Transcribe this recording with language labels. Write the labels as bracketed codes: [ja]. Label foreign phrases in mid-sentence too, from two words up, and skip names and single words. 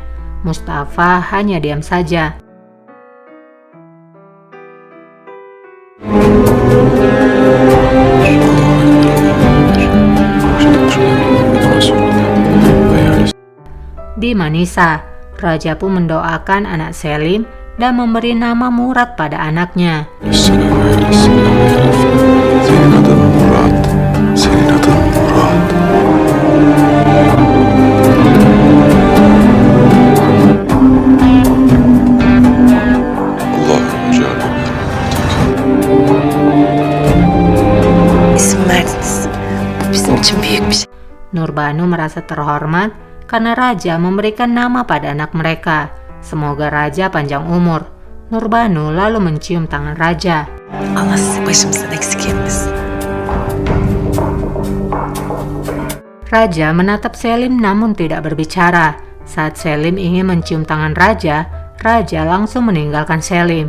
[id] Mustafa hanya diam saja. Di Manisa, Raja pun mendoakan anak Selim dan memberi nama Murad pada anaknya. [tr] Senin adın Murat. Senin adın Murat. Allah'ım Celle. İsim verdiniz. Bu bizim için büyük bir şey. [id] Nurbanu merasa terhormat karena Raja memberikan nama pada anak mereka. Semoga Raja panjang umur. Nurbanu lalu mencium tangan Raja. [tr] Allah sizi başımızdan eksik etmesin. [id] Raja menatap Selim namun tidak berbicara. Saat Selim ingin mencium tangan Raja, Raja langsung meninggalkan Selim.